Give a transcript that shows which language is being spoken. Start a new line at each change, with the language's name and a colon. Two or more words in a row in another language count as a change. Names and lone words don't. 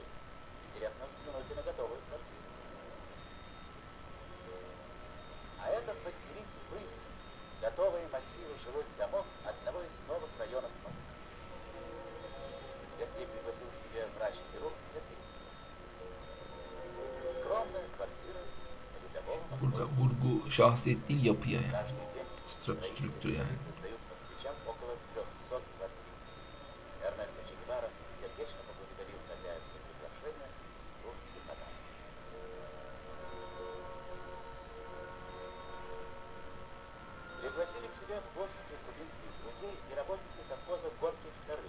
Russian: Интересно взглянуть и на готовую квартиру. А это подтвердить выезд, готовые массивы жилых домов одного из новых районов Москвы. Если пригласил к себе врач-хирург для зрителей. Скромная квартира рядового
Turkish: Burada
Russian: московского.
Turkish: vurgu şahsiyet değil yapıya yani.
Russian: Каждый день
Turkish: Strüktür yani.
Russian: создают москвичам около 300 квартир. Эрнесто Че Гевара сердечно поблагодарил хозяев за приглашение и подарок. Пригласили к себе в гости кубинских друзей и работники совхоза Горький II.